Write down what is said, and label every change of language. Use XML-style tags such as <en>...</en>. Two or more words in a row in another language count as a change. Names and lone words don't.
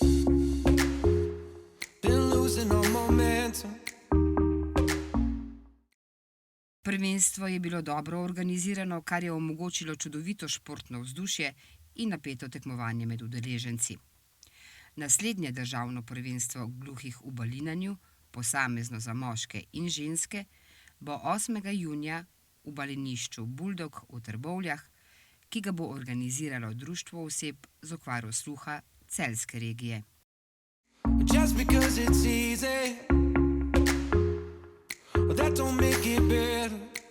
<en>Been losing all momentum.</en> <sl>Prvenstvo je bilo dobro organizirano, kar je omogočilo čudovito športno vzdušje in napeto tekmovanje med udeleženci. Naslednje državno prvenstvo gluhih v balinanju, posamezno za moške in ženske, bo 8. junija v balinišču Buldog v Trbovljah, ki ga bo organiziralo Društvo oseb z okvaro sluha Celjske regije.</sl> <en>Just because it's easy, that don't make it better.</en>